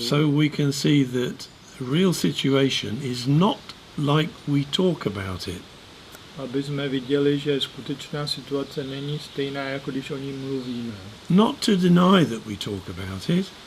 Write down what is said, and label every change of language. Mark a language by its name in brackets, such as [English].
[English] So we can see that the real situation is not like we talk about it. [Czech] Aby jsme viděli, že skutečná situace není stejná, jako když o ní mluvíme. [English] Not to deny that we talk about it.